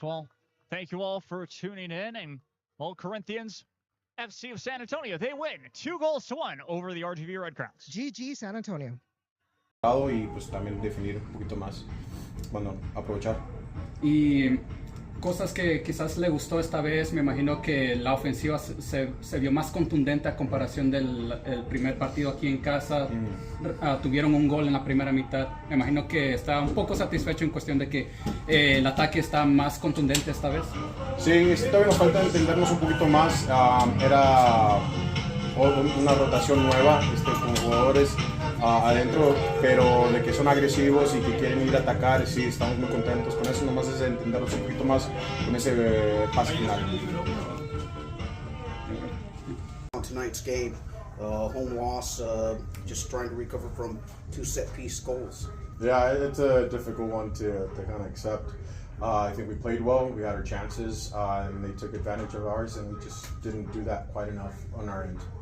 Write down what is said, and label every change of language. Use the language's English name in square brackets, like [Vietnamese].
[English] Well, thank you all for tuning in, and well, Corinthians FC of San Antonio, they win 2-1 over the RGV Redcrowns. GG San Antonio. [Spanish] Y pues también definir un poquito más, bueno, aprovechar. Y cosas que quizás le gustó esta vez, me imagino que la ofensiva se vio más contundente a comparación del primer partido aquí en casa. Tuvieron un gol en la primera mitad. Me imagino que está un poco satisfecho en cuestión de que el ataque está más contundente esta vez. Sí, todavía nos falta entendernos un poquito más. Era una rotación nueva con jugadores adentro, pero de que son agresivos y que quieren ir a atacar, sí, estamos muy contentos con eso, nomás es entenderlos un poquito más con ese pase final. [English] On tonight's game, home loss, just trying to recover from 2 set-piece goals. Yeah, it's a difficult one to kind of accept. I think we played well, we had our chances, and they took advantage of ours, and we just didn't do that quite enough on our end.